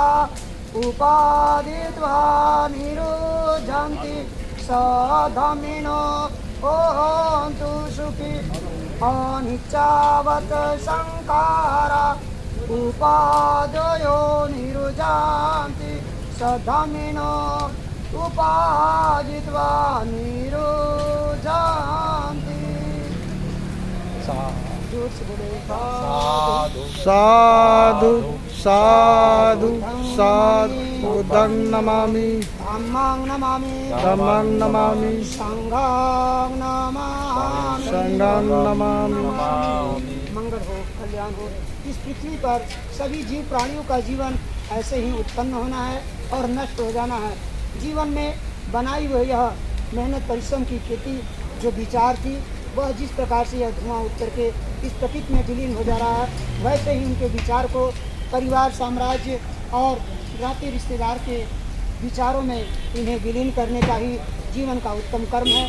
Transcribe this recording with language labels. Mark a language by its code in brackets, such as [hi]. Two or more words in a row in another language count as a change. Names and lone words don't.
[pi] उपादित्वा निरोधन्ति सधमिनो ओहन्तु सुखी अनिच्चावत् संखारा उपादयो निरोधन्ति सधमिनो उपादित्वा निरोधन्ति। साधु साधु साधु बुद्धं नमामि धम्मं नमामि धम्मं नमामि संघं नमामि संघं नमामि। [hi] मंगल हो, कल्याण हो। इस पृथ्वी पर सभी जीव प्राणियों का जीवन ऐसे ही उत्पन्न होना है और नष्ट हो जाना है। जीवन में बनाई हुई यह मेहनत परिश्रम की खेती जो विचार थी वह जिस प्रकार से यह धुआं उठ करके इस प्रकृति में विलीन हो जा रहा है, वैसे ही उनके विचार को परिवार, साम्राज्य और नाते रिश्तेदार के विचारों में इन्हें विलीन करने का ही जीवन का उत्तम कर्म है।